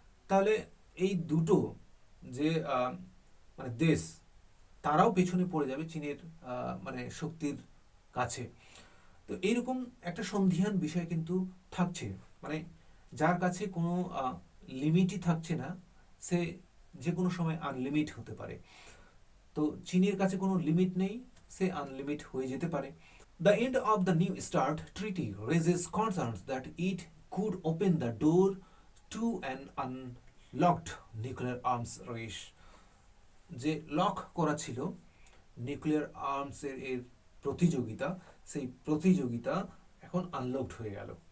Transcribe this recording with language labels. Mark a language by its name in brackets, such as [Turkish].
[Bangla] তাহলে এই দুটো যে মানে দেশ, তারাও পেছনে পড়ে যাবে চীনের মানে শক্তির কাছে। তো এইরকম একটা সন্ধিহান বিষয় কিন্তু থাকছে, মানে যার কাছে কোনো লিমিটই থাকছে না, সে যে কোনো সময় আনলিমিট হতে পারে। তো চীনের কাছে কোনো লিমিট নেই, সে আনলিমিট হয়ে যেতে পারে। [English] The end of the New START treaty raises concerns that it could open the door to an unlocked nuclear arms race. [Bangla] যে লক করা ছিল নিউক্লিয়ার এর প্রতিযোগিতা, সেই প্রতিযোগিতা এখন আনলকড হয়ে গেল।